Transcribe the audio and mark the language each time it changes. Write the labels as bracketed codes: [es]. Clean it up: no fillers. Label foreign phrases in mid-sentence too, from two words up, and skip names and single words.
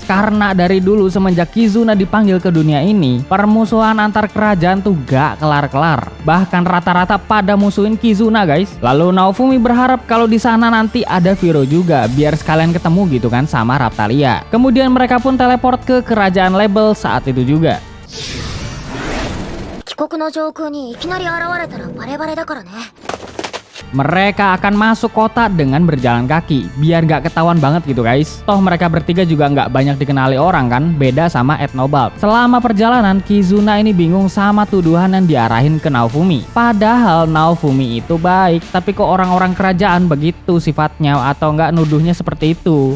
[id] Karena dari dulu semenjak Kizuna dipanggil ke dunia ini, permusuhan antar kerajaan tuh gak kelar-kelar. Bahkan rata-rata pada musuhin Kizuna guys. Lalu Naofumi berharap kalau di sana nanti ada Viro juga, biar sekalian ketemu gitu kan sama Raphtalia. Kemudian mereka pun teleport ke kerajaan Label saat itu juga. [ja] 帰国の上空にいきなり現れたらバレバレだからね。 [id] Mereka akan masuk kota dengan berjalan kaki, biar gak ketahuan banget gitu guys. Toh mereka bertiga juga gak banyak dikenali orang kan, beda sama Ethnobolt. Selama perjalanan, Kizuna ini bingung sama tuduhan yang diarahin ke Naofumi. Padahal Naofumi itu baik, tapi kok orang-orang kerajaan begitu sifatnya atau gak nuduhnya seperti itu.